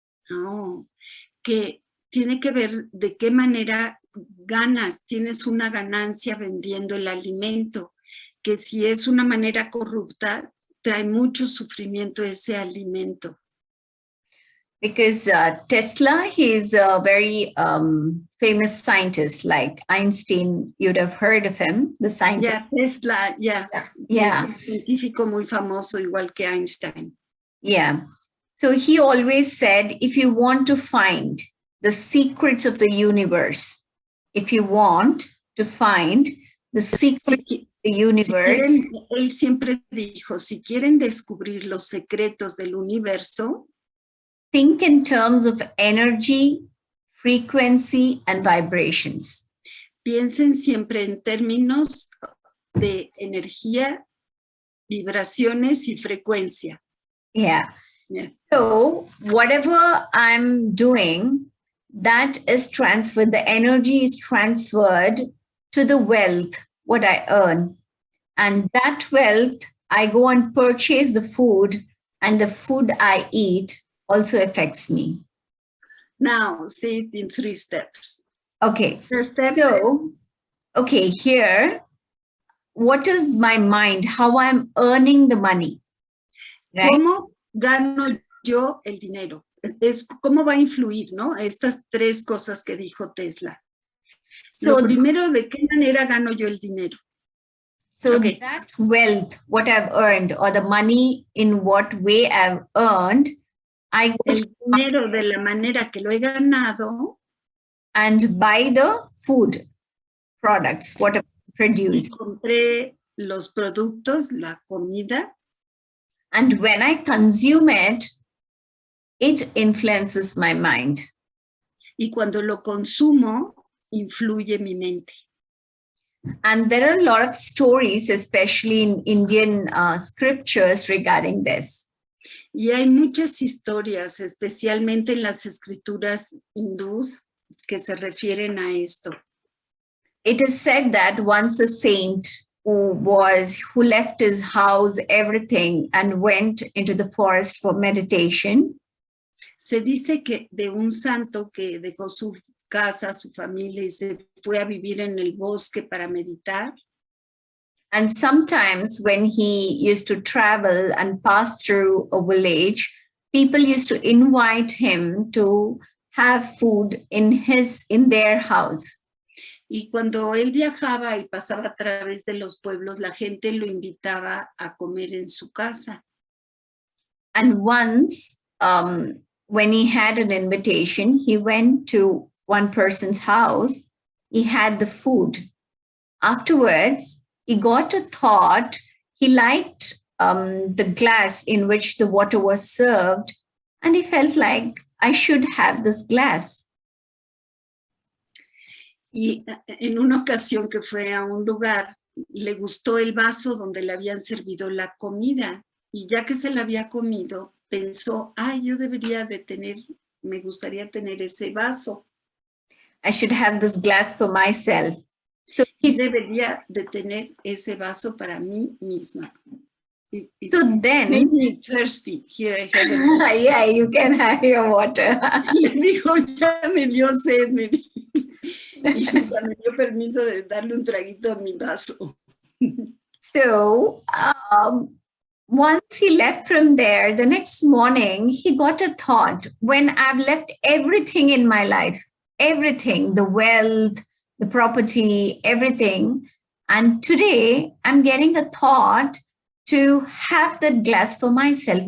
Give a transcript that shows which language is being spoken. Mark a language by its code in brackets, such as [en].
[es] Oh, que tiene que ver de qué manera tienes una ganancia vendiendo el alimento, que si es una manera corrupta, trae mucho sufrimiento ese alimento. [en] Because Tesla, he's a very famous scientist, like Einstein, you'd have heard of him, the scientist. Yeah, Tesla, yeah. Yeah. [es] Es un científico muy famoso, igual que Einstein. [en] Yeah. So he always said, if you want to find the secrets of the universe, if you want to find the secrets of the universe. [es] Él siempre dijo, si quieren descubrir los secretos del universo, [en] think in terms of energy, frequency, and vibrations. [es] Piensen siempre en términos de energía, vibraciones y frecuencia. [en] Yeah. So whatever I'm doing, that is transferred, the energy is transferred to the wealth, what I earn. And that wealth, I go and purchase the food, and the food I eat also affects me. Now, say it in 3 steps. Okay. First step. So, okay, here, what is my mind? How I'm earning the money? Right? [es] ¿Cómo gano yo el dinero? Es cómo va a influir, ¿no? Estas 3 cosas que dijo Tesla. So, lo primero, ¿de qué manera gano yo el dinero? [en] So that wealth, what I've earned, or the money in what way I've earned, I go [es] el dinero de la manera que lo he ganado [en] and buy the food products, what I produce. [es] Y compré los productos, la comida. [en] And when I consume it, it influences my mind. [es] Y cuando lo consumo, influye mi mente. [en] And there are a lot of stories, especially in Indian scriptures regarding this. [es] Y hay muchas historias, especialmente en las escrituras hindús, que se refieren a esto. [en] It is said that once a saint who left his house, everything, and went into the forest for meditation. [es] Se dice que de un santo que dejó su casa, su familia, y se fue a vivir en el bosque para meditar. [en] And sometimes when he used to travel and pass through a village, people used to invite him to have food in their house. [es] Y cuando él viajaba y pasaba a través de los pueblos, la gente lo invitaba a comer en su casa. [en] And once, when he had an invitation, he went to one person's house. He had the food. Afterwards, he got a thought. He liked the glass in which the water was served, and he felt like, I should have this glass. [es] Y en una ocasión que fue a un lugar, le gustó el vaso donde le habían servido la comida y ya que se la había comido, pensó, yo debería de tener, me gustaría tener ese vaso. [en] I should have this glass for myself. So [es] debería de tener ese vaso para mí misma. [en] So then, made me thirsty. Here I have yeah, you can have your water. [es] Le dijo, ya me dio sed, y me dio permiso de darle un traguito a mi vaso. [en] So once he left from there, the next morning, he got a thought, when I've left everything in my life, everything, the wealth, the property, everything, and today I'm getting a thought to have that glass for myself.